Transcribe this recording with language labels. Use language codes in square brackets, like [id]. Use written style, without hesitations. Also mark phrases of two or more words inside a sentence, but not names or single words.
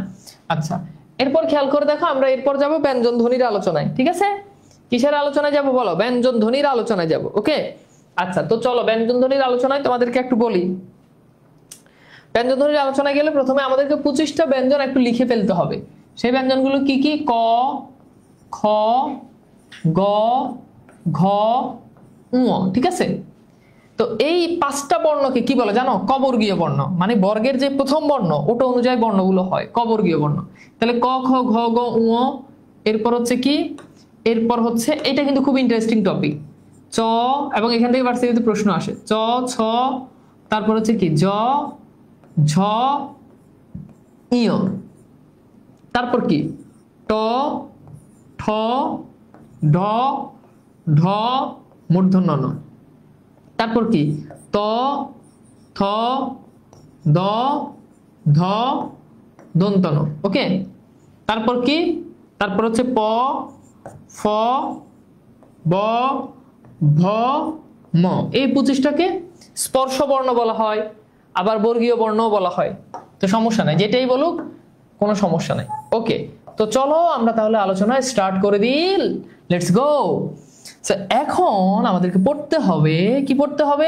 [bn] আচ্ছা, এরপর খেয়াল করে দেখো আমরা এরপর যাব ব্যঞ্জন ধ্বনির আলোচনায়। ঠিক আছে, কিসের আলোচনায় যাব বলো? ব্যঞ্জন ধ্বনির আলোচনায় যাব। ওকে, আচ্ছা, তো চলো ব্যঞ্জন ধ্বনির আলোচনায় তোমাদেরকে একটু বলি। ব্যঞ্জন ধ্বনির আলোচনায় গেলে প্রথমে আমাদেরকে 25টা ব্যঞ্জন একটু লিখে ফেলতে হবে। সেই ব্যঞ্জনগুলো কি কি? ক, খ, গ, ঘ, ঙ। ঠিক আছে, তো এই 5টা বর্ণকে কি বলে জানো? কবর্গীয় বর্ণ। মানে বর্গের যে প্রথম বর্ণ ওটা অনুযায়ী বর্ণগুলো হয় কবর্গীয় বর্ণ। তাহলে ক, খ, ঘ, গ, ঙ। এরপর হচ্ছে কি? এরপর হচ্ছে, এটা কিন্তু খুব [en] interesting topic, [bn] চ, এবং এখান থেকে ভার্সিটিতে প্রশ্ন আসে, চ, ছ, তারপর হচ্ছে কি জ, ঝ, ইয়। তারপর কি? ট, ঠ, ঢ, ঢ, মূর্ধন্য ণ। তারপর কি? ত, থ, দ, ধ, দন্ত ন। ওকে, তারপর কি? তারপর হচ্ছে প, ফ, ব, ভ, ম। এই 25টাকে স্পর্শ বর্ণ বলা হয়, আবার বর্গীয় বর্ণ বলা হয়। তো সমস্যা নাই, যেটাই বলুক কোনো সমস্যা নাই। ওকে, তো চলো আমরা তাহলে আলোচনায় স্টার্ট করে দিই। [en] let's go. [bn] এখন আমাদেরকে পড়তে হবে, কি পড়তে হবে?